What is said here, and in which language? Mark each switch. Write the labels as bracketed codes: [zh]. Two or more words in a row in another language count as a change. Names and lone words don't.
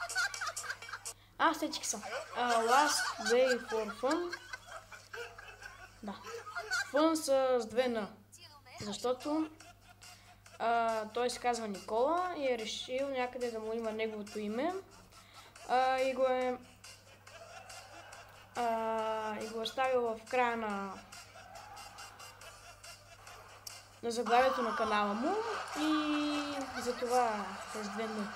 [bg] Сетих се. [en] Last day for fun. [bg] Да. Фън с две Н. Защото той се казва Никола и е решил някъде да му има неговото име. И го е ставил в края на заглавието на канала му и затова с две Н.